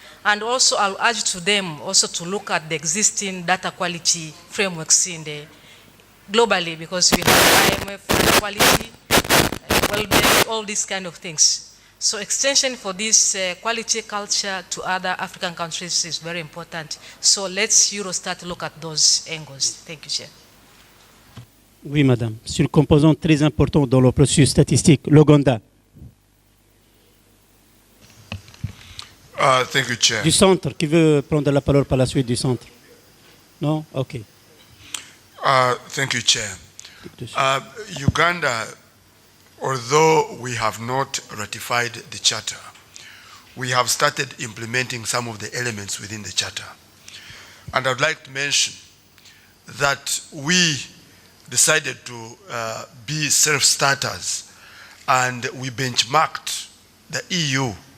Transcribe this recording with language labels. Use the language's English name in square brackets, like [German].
[English] And also I'll urge to them also to look at the existing data quality frameworks in the globally, because we have IMF data quality, well-being, all these kind of things. So extension for this quality culture to other African countries is very important. So let's Eurostat look at those angles. Thank you, Chair. [French] Oui, madame. C'est une composante très importante dans le processus statistique. L'Ouganda. [English] Thank you, Chair. [French] Du centre. Qui veut prendre la parole par la suite du centre? Non? OK. [English] Thank you, Chair. Uganda, although we have not ratified the Charter, we have started implementing some of the elements within the Charter. And I'd like to mention that we decided to be self-starters, and we benchmarked the EU.